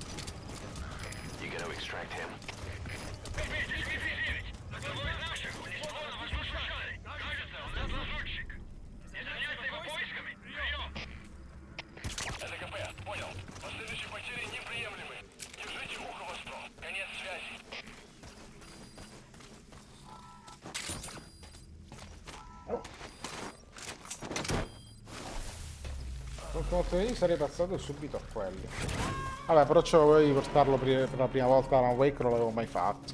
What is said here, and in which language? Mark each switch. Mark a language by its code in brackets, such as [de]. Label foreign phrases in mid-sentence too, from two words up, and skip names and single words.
[en] You gonna extract him? [ru] ЛКП, понял. Последующие потери неприемлемы. Держите ухо востро. Конец связи. [it] Con io sarei passato subito a quelli. Vabbè, però c'avevo di portarlo per la prima volta Alan Wake, non l'avevo mai fatto.